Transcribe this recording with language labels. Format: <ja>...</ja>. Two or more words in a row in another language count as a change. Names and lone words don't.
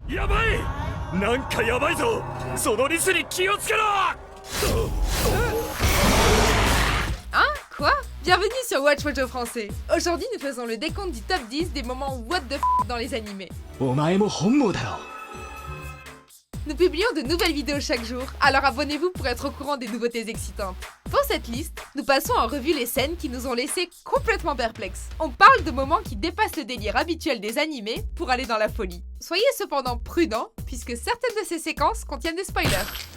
<ja>やばいなんかやばいぞそのリスに気をつけろ</ja> <fr>Hein? Quoi? Bienvenue sur Watch Mojo Français. Aujourd'hui, nous faisons le décompte du top 10 des moments</fr> <en>what the f</en> <fr>dans les animés.</fr> <ja>お前も本望だろ</ja> <fr>Nous publions de nouvelles vidéos chaque jour, alors abonnez-vous pour être au courant des nouveautés excitantes. Pour cette liste, nous passons en revue les scènes qui nous ont laissés complètement perplexes. On parle de moments qui dépassent le délire habituel des animés pour aller dans la folie. Soyez cependant prudents, puisque certaines de ces séquences contiennent des spoilers.</fr>